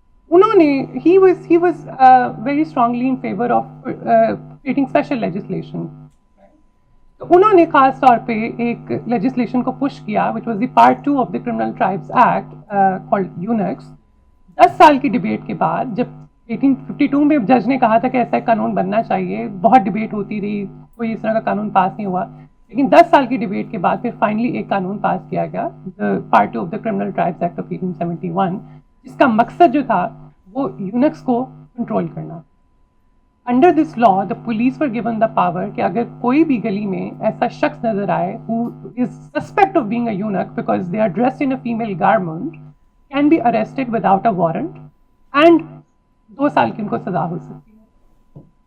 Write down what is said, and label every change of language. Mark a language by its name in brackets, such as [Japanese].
[Urdu] انہوں نے [English] he was very strongly in favor of creating special legislation. [Urdu] تو انہوں نے خاص طور پہ ایک لیجسلیشن کو پش کیا [English] which was the part 2 of the Criminal Tribes Act called UNICS. [Urdu] 10 سال کی ڈبیٹ کے بعد جب 1852 میں جج نے کہا تھا کہ ایسا ایک قانون بننا چاہیے, بہت ڈبیٹ ہوتی رہی, کوئی اس طرح کا قانون پاس نہیں ہوا, لیکن 10 سال کی ڈبیٹ کے بعد پھر فائنلی ایک قانون پاس کیا گیا, part 2 of the criminal tribes act of 1871, جس کا مقصد جو تھا وہ یونکس کو کنٹرول کرنا. [English] Under this law, the police were given the power [Urdu] کہ اگر کوئی بھی گلی میں ایسا شخص نظر آئے [English] who is suspect of being a eunuch because they are dressed in a female garment, can be arrested without a warrant and [Urdu] 2 سال کی ان کو سزا ہو سکتی ہے.